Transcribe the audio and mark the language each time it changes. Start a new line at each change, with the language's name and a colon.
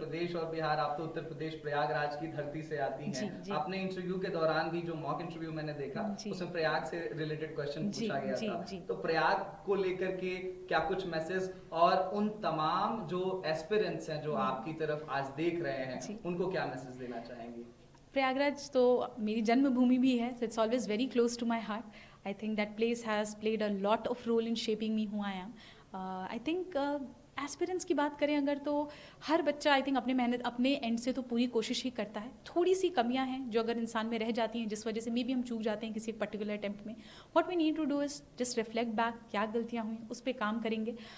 Hindi: प्रदेश और बिहार, आप तो उत्तर प्रदेश प्रयागराज की धरती से आती हैं। जी जी आपने इंटरव्यू के दौरान भी, जो मॉक इंटरव्यू मैंने देखा, जी उसमें प्रयाग से रिलेटेड क्वेश्चन जी पूछा गया जी था। जी। तो प्रयाग को लेकर के क्या कुछ मैसेज, और उन तमाम जो एस्पिरेंट्स हैं जो आपकी तरफ आज देख रहे हैं, जी, उनको क्या मैसेज देना चाहेंगी? प्रयागराज तो मेरी जन्मभूमि भी है,
English: so it's always very close to my heart. I think that place has played a lot of role in shaping me who I am. I think
Hindi: aspirants की बात करें अगर, तो हर बच्चा
English: I think
Hindi: अपने मेहनत अपने एंड से तो पूरी कोशिश ही करता है। थोड़ी सी कमियां हैं जो अगर इंसान में रह जाती हैं, जिस वजह से मे भी हम चूक जाते हैं किसी पर्टिकुलर अटेम्प्ट में।
English: what we need to do is just reflect back,
Hindi: क्या गलतियां हुई उस पर काम करेंगे।